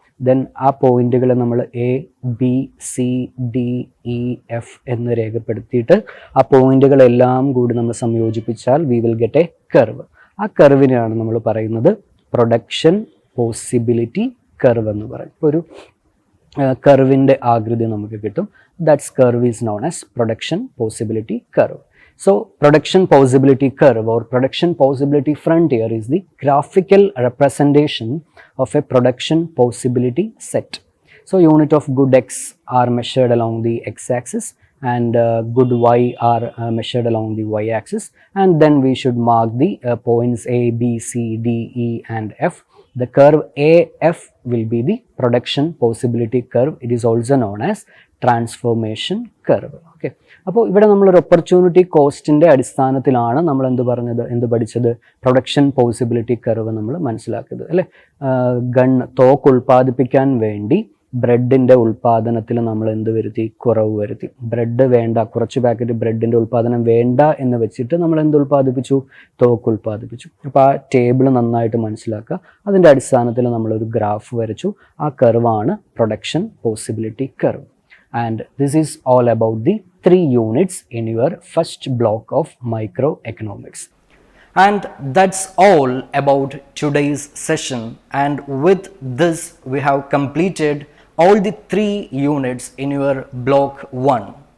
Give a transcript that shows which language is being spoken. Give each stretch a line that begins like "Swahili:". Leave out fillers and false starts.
Malayalam: Then ആ പോയിന്റുകളെ നമ്മൾ A, B, C, D, E, F എന്ന് രേഖപ്പെടുത്തിയിട്ട് ആ പോയിന്റുകളെല്ലാം കൂടി നമ്മൾ സംയോജിപ്പിച്ചാൽ
English: We will get a curve.
Malayalam: ആ കർവിനെയാണ് നമ്മൾ പറയുന്നത് പ്രൊഡക്ഷൻ പോസിബിലിറ്റി കർവ് എന്ന് പറയും. ഇപ്പോൾ ഒരു കർവിൻ്റെ ആകൃതി നമുക്ക് കിട്ടും.
English: That's curve is known as production possibility curve. So production possibility curve or production possibility frontier is the graphical representation of a production possibility set. So unit of good X are measured along the X-axis and good Y are measured along the Y-axis, and then we should mark the points A, B, C, D, E and F. The curve AF will be the production possibility curve. It is also known as transformation curve.
Malayalam: Okay, അപ്പോൾ ഇവിടെ നമ്മളൊരു opportunity കോസ്റ്റിൻ്റെ അടിസ്ഥാനത്തിലാണ് നമ്മൾ എന്ത് പഠിച്ചത്? Production possibility curve നമ്മൾ മനസ്സിലാക്കിയത്, അല്ലേ? തോക്ക് ഉൽപ്പാദിപ്പിക്കാൻ വേണ്ടി ബ്രെഡിൻ്റെ ഉൽപ്പാദനത്തിൽ നമ്മൾ എന്ത് വരുത്തി? കുറവ് വരുത്തി. ബ്രെഡ് വേണ്ട, കുറച്ച് പാക്കറ്റ് ബ്രെഡിൻ്റെ ഉൽപ്പാദനം വേണ്ട എന്ന് വെച്ചിട്ട് നമ്മൾ എന്ത് ഉൽപ്പാദിപ്പിച്ചു? തോക്ക് ഉൽപ്പാദിപ്പിച്ചു. അപ്പോൾ ആ ടേബിൾ നന്നായിട്ട് മനസ്സിലാക്കുക. അതിൻ്റെ അടിസ്ഥാനത്തിൽ നമ്മളൊരു ഗ്രാഫ് വരച്ചു. ആ കർവാണ് production possibility curve.
English: And this is all about the 3 units in your first block of microeconomics. And that's all about today's session. And with this, we have completed all the 3 units in your block 1.